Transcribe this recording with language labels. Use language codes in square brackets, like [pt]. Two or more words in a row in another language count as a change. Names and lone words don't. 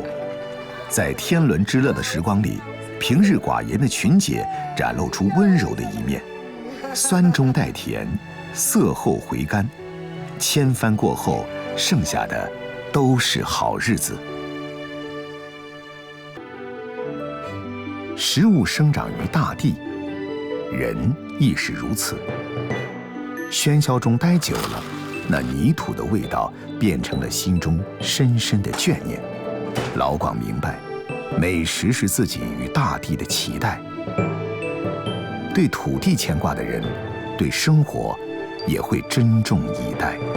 [zh] 在天倫之樂的時光裡，平日寡言的群姐展露出溫柔的一面，酸中帶甜，澀後回甘。千番過後，剩下的都是好日子。食物生長於大地，人亦是如此。喧嚣中待久了，那泥土的味道变成了心中深深的眷念。老广明白，美食是自己与大地的期待。对土地牵挂的人，对生活也会珍重以待。